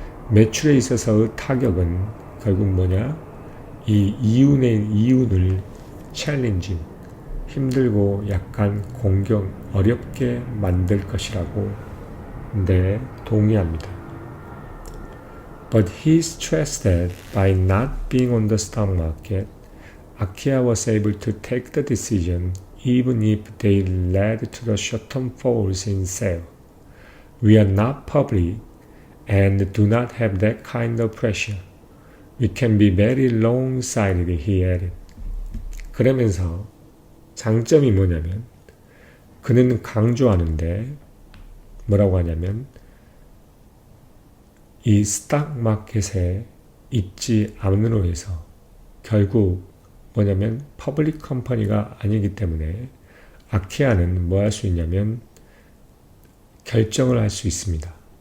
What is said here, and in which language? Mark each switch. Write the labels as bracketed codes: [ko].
[ko] 매출에 있어서의 타격은 결국 뭐냐? 이 이윤을 챌린징, 힘들고 약간 공경, 어렵게 만들 것이라고 동의합니다. [en] But he stressed that by not being on the stock market, Akia was able to take the decision even if they led to the short-term falls in sale. We are not public and do not have that kind of pressure. We can be very long-sighted, he added. [ko] 그러면서 장점이 뭐냐면 그는 강조하는데 뭐라고 하냐면 이 스탁 마켓에 있지 않음으로 해서 결국 뭐냐면 퍼블릭 컴퍼니가 아니기 때문에 아키아는 뭐 할 수 있냐면 결정을 할 수 있습니다.